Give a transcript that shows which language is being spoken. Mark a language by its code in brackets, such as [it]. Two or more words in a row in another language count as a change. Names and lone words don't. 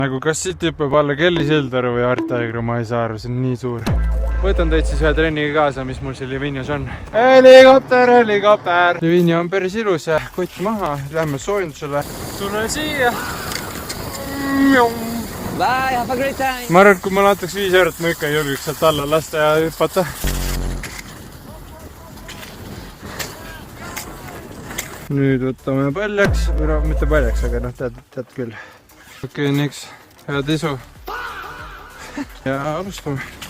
[et] nagu kas siit hüppab alla Kelly Sildaru või Art Aegru, ma ei saa aru, see on nii suur. Võtan teid siis ühe trenniga kaasa, mis mul siin Livignos on. Helikopter! Livigno on päris ilus ja kott maha, lähme soojendusele. Tulen siia. [en] Bye, have a great time! [et] Ma arvan, et kui ma antaks 5 eurot, ma ikka ei julgeks sealt alla lasta ja hüppata. Nüüd võtame paljaks, või no mitte paljaks, aga noh, tead küll. Okei, niks, head isu. Ja alustame.